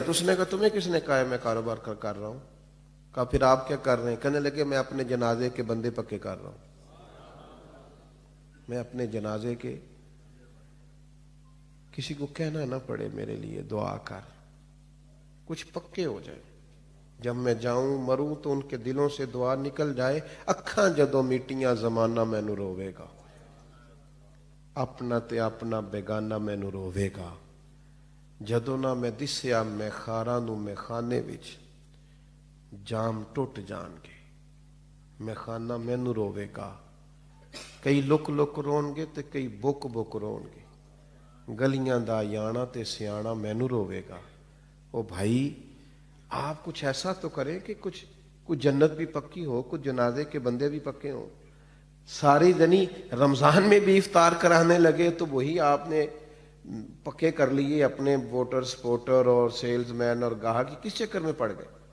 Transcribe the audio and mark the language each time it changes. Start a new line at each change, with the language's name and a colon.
Urdu: تو اس نے کہا تمہیں کس نے کہا ہے میں کاروبار کر رہا ہوں؟ کہا پھر آپ کیا کر رہے ہیں؟ کہنے لگے میں اپنے جنازے کے بندے پکے کر رہا ہوں. میں اپنے جنازے کے، کسی کو کہنا نہ پڑے میرے لیے دعا کر، کچھ پکے ہو جائے. جب میں جاؤں مروں تو ان کے دلوں سے دعا نکل جائے.
Punjabi: اکھاں جدوں میٹیاں زمانہ مینوں روے گا، اپنا تے اپنا بیگانہ مینوں روے گا. جدوں نہ میں دسیا میں خاراں نوں میں خانے وچ، جام ٹوٹ جان گے میں خانہ مینوں روے گا. کئی لک لک رون گے تے کئی بک بک رون گے، گلیاں دا یانا تے سیانا مینوں روے گا. او بھائی
Urdu: آپ کچھ ایسا تو کریں کہ کچھ جنت بھی پکی ہو، کچھ جنازے کے بندے بھی پکے ہوں. ساری دنی رمضان میں بھی افطار کرانے لگے تو وہی آپ نے پکے کر لیے اپنے ووٹر سپورٹر اور سیلز مین اور گاہک کس چکر میں پڑ گئے.